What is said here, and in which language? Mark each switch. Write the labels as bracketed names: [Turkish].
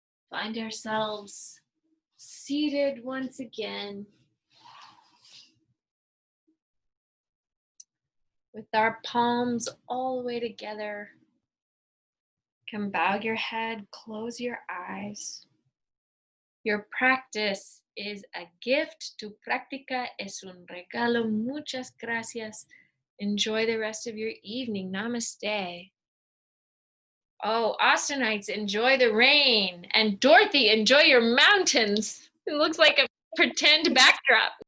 [English] Find ourselves seated once again. With our palms all the way together. You can bow your head, close your eyes. Your practice is a gift. [Spanish] Tu práctica es un regalo. Muchas gracias. [English] Enjoy the rest of your evening. Namaste. Oh, Austinites, enjoy the rain. And Dorothy, enjoy your mountains. It looks like a pretend backdrop.